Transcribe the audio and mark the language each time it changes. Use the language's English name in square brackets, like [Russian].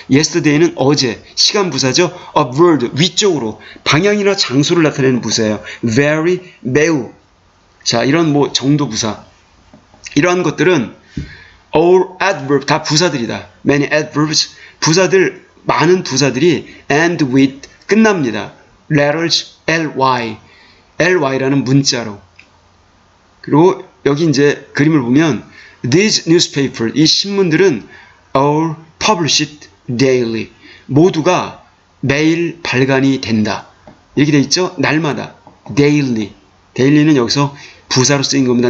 [Korean] yesterday는 어제, 시간 부사죠. upward, 위쪽으로, 방향이나 장소를 나타내는 부사예요. very, 매우. 자, 이런 뭐 정도 부사. 이러한 것들은 [English] all adverb, [Korean] 다 부사들이다. [English] many adverbs, [Korean] 부사들, 많은 부사들이 [English] end with, [Korean] 끝납니다. [English] letters ly, [Korean] ly라는 문자로. 그리고 여기 이제 그림을 보면 [English] these newspaper, [Korean] 이 신문들은 [English] are published daily, [Korean] 모두가 매일 발간이 된다. 이렇게 돼 있죠. 날마다 daily, daily는 여기서 부사로 쓰인 겁니다.